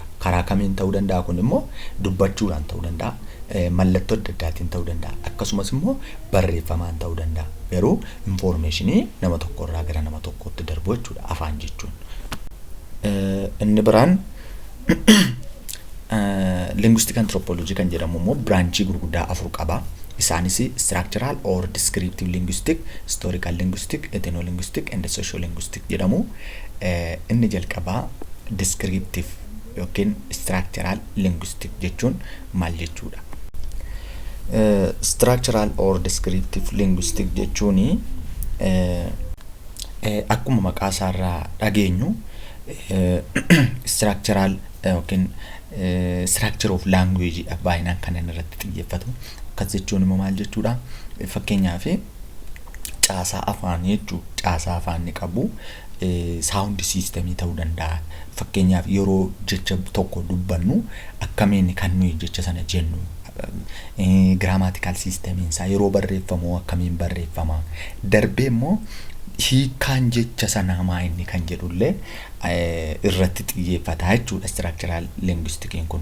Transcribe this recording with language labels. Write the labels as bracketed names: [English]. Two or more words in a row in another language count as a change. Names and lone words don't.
[Oromo] Karaa kamiin ta'uu danda'a kun immoo dubbachuudhaan ta'uu danda'a, mallattoo adda addaatiin ta'uu danda'a, akkasumas immoo barreeffamaan ta'uu danda'a. Garuu informationii nama tokkorraa gara nama tokkootti darbu jechuudha afaan jechuun. Inni biraan [English] linguistic anthropology [Oromo] kan jedhamu immoo branchii gurguddaa afur qaba. [English] Isaanis structural or descriptive linguistic, historical linguistic, ethno-linguistic and socio-linguistic jedhamu. [Oromo] Inni jalqabaa descriptive yookiin [English] structural linguistic [Oromo] jechuun maal jechuudha? [English] Structural or descriptive linguistic [Oromo] jechuun akkuma maqaa isaarraa dhageenyu structural yookiin [English] structure of language [Oromo] baay'inaan kan inni irratti xiyyeeffatu. Akkas jechuun immoo maal jechuudha? Fakkeenyaaf caasaa afaanii jechuun caasaa afaanii qabu [English] sound system [Oromo] ta'uu danda'a. Fakkeenyaaf yeroo jecha tokko dubbannu akkamiin kan nuyi jecha sana jennu [English] grammatical system [Oromo] isaa yeroo barreeffamu akkamiin barreeffama darbee immoo hiikaan jecha sanaa maayinni kan jedhullee irratti xiyyeeffata jechuudha [English] structural linguistic [Oromo] kun.